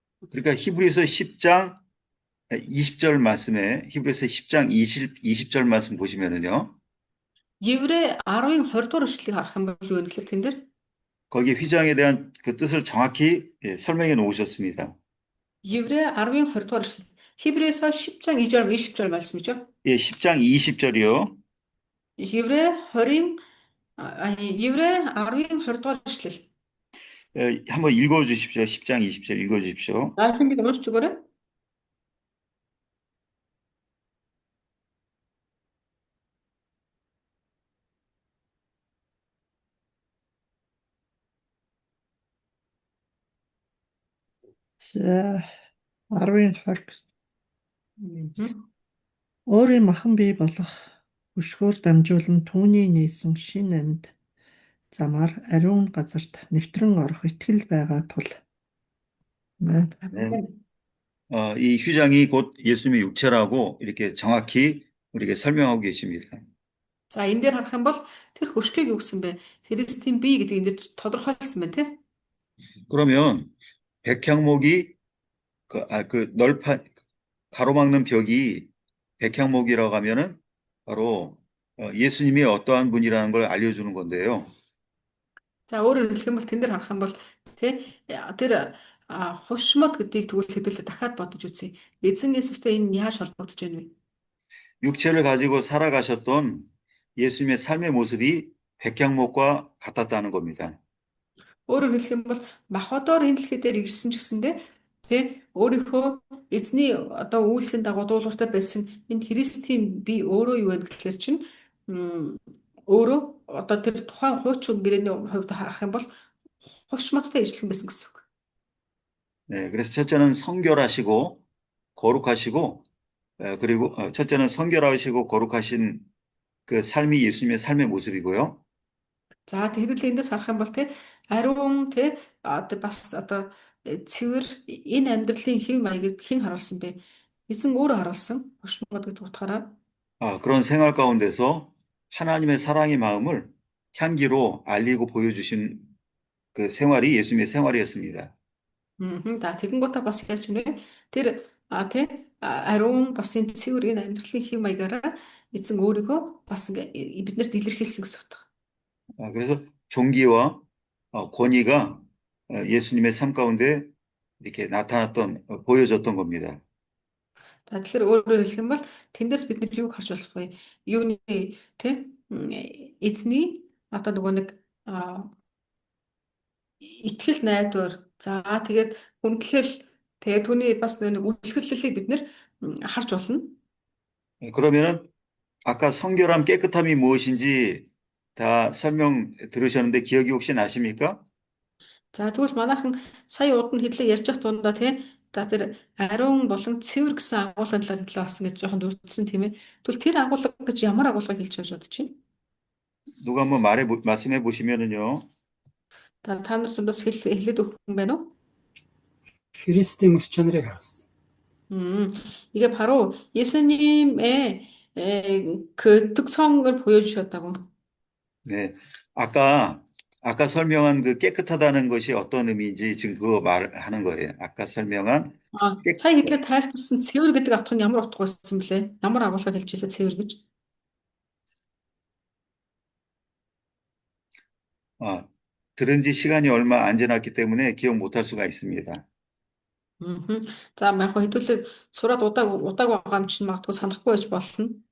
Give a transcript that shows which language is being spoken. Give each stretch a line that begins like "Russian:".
Korean: 그러니까 히브리서 10장 20절 말씀에 히브리서 10장 20절 말씀 보시면은요.
Mongolian: Еврей 10-ын 20 дугаар эшлэлийг харах юм бол юу вэ гэхээр тэн дээр
Korean: 거기에 휘장에 대한 그 뜻을 정확히 설명해 놓으셨습니다.
Mongolian: Еврей 10-ын 20 дугаар эшлэл.
Korean: Хибрээс 10장 2절 20절 말씀이죠. 예, 10장 20절이요.
Mongolian: Еврей 10-ын Еврей 10-ын 20 дугаар эшлэл.
Korean: 한번 읽어 주십시오. 10장 20절 읽어 주십시오.
Mongolian: Хайхын уншиж өгөөрэй. За 10-ын 20. Өөрийн махан бий болох өшгөөр дамжуулан түүний нээсэн шин амьд замаар ариун газарт нэвтрэн орох итгэл байгаа тул. Амен.
Korean: 이 휘장이 곧 예수님의 육체라고 이렇게 정확히 우리에게 설명하고 계십니다.
Mongolian: За энэ дээр харах юм бол тэр хөшгийг юу гэсэн бэ? Христийн бие гэдэг энэ дээр тодорхойлсон байна тий.
Korean: 그러면 백향목이 그 널판 가로막는 벽이 백향목이라고 하면은 바로 예수님이 어떠한 분이라는 걸 알려주는 건데요.
Mongolian: За өөрөөр хэлэх юм бол тэн дээр харах юм бол тий тэр хушмод гэдгийг тэгвэл хэдүүлээ дахиад бодож үзье. Эзэн Есүстэй энэ яаж холбогдож байна вэ?
Korean: 육체를 가지고 살아가셨던 예수님의 삶의 모습이 백향목과 같았다는 겁니다.
Mongolian: Өөрөөр хэлэх юм бол махбодоор энэ дэлхий дээр ирсэн ч гэсэндээ тий өөрийнхөө эзний одоо үйлсийн дагуу дуулууртай байсан энэ Христийн бие өөрөө юу вэ гэхээр чинь өөрөө одоо тэр тухайн хуучин гэрээний хувьд харах юм бол хушмодтой ижилхэн байсан гэсэн үг.
Korean: 네, 그래서 첫째는 성결하시고 거룩하시고 그리고 첫째는 성결하시고 거룩하신 그 삶이 예수님의 삶의 모습이고요.
Mongolian: За тэгэхээр л эндээс харах юм бол тий ариун тий одоо бас одоо цэвэр энэ амьдралын хэв маягийг хэн харуулсан бэ? Эзэн өөрөө харуулсан. Хушмод гэдэг утгаараа.
Korean: 그런 생활 가운데서 하나님의 사랑의 마음을 향기로 알리고 보여주신 그 생활이 예수님의 생활이었습니다.
Mongolian: За тэгэнгүүтээ бас яаж юм бэ? Тэр тий ариун бас энэ цэвэр энэ амьдралын хэв маягаараа эзэн өөрийгөө бас биднэрт илэрхийлсэн гэсэн үг.
Korean: 그래서 존귀와 권위가 예수님의 삶 가운데 이렇게 나타났던 보여졌던 겁니다.
Mongolian: За тэгэхээр өөрөөр хэлэх юм бол тэндээс бид нар юуг харж болох вэ? Юуны тий эзний одоо нөгөө нэг итгэл найдвар за тэгээд хүндлэл тэгээд түүний бас нэг үлгэрлэлийг бид нэр харж болно.
Korean: 그러면은 아까 성결함 깨끗함이 무엇인지 다 설명 들으셨는데 기억이 혹시 나십니까?
Mongolian: За тэгвэл манайхан сая урд нь хэлээ ярьж байгаа тундаа тий за тэр ариун болон цэвэр гэсэн агуулгын талаар хэлээ болсон гэж жоохон дурдсан тийм ээ. Тэгвэл тэр агуулга гэж ямар агуулгыг хэлж байгаа бодож байна?
Korean: 누가 한번 말씀해 보시면은요.
Mongolian: Та нар дундаас хэлээд өгөх юм байна уу? Христийн мэс чанарыг харуулсан.
Korean: 이게 바로 예수님의 그 특성을 보여주셨다고. 네, 아까 설명한 그 깨끗하다는 것이 어떤 의미인지 지금 그거 말하는 거예요. 아까 설명한
Mongolian: сая хэлээд тайлбарсан цэвэр гэдэг утга нь ямар утга байсан блэ? Ямар агуулгыг хэлж илээ цэвэр гэж?
Korean: 들은 지 시간이 얼마 안 지났기 때문에 기억 못할 수가 있습니다.
Mongolian: За яг хэдүүлээ сураад удааг байгаа юм чинь магадгүй санахгүй байж болно.